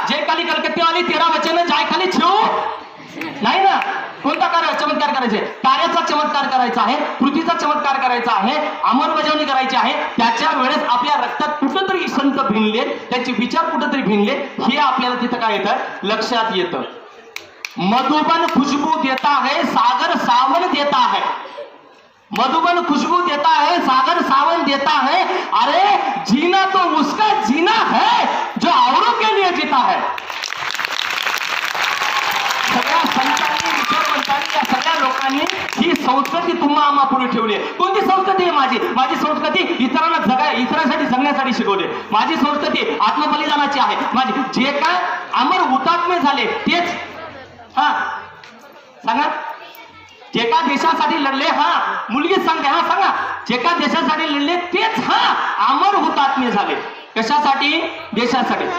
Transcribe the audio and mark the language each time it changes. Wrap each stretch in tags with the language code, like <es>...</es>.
<mr>जे खाली कलकत्तेवाली 13 वचन जाय खाली ठेवू नाही ना. कोणता चमत्कार करायचे? कार्याचा चमत्कार करायचा आहे, कृतीचा चमत्कार करायचा आहे, अंमलबजावणी करायची आहे. त्याच्या वेळेस आपल्या रक्तात कुठंतरी संत भिनले, त्याचे विचार कुठंतरी भिनले, हे आपल्याला तिथं काय येतं? लक्षात येतं.</mr> <hi>मधुबन खुशबू देता है, सागर सावन देता है. मधुबन खुशबू देता है, सागर सावन देता है. अरे जीना तो उसका जीना है जो औरों के लिए जीता है.</hi> <mr>सगळ्या संतांनी, विचारवंतांनी, या सगळ्या लोकांनी ही संस्कृती तुम्हा आम्हा पुढे ठेवली आहे. कोणती संस्कृती आहे माझी? माझी संस्कृती इतरांना इतरांसाठी जगण्यासाठी शिकवते. माझी संस्कृती आत्मबलिदानाची आहे. माझी जे काय अमर हुतात्मे झाले तेच, हा सांगा, जे का देशासाठी लढले, हा मुलगीच सांगते, हा सांगा, जे का देशासाठी लढले तेच हा अमर हुतात्मे झाले. कशासाठी? देशासाठी.</mr>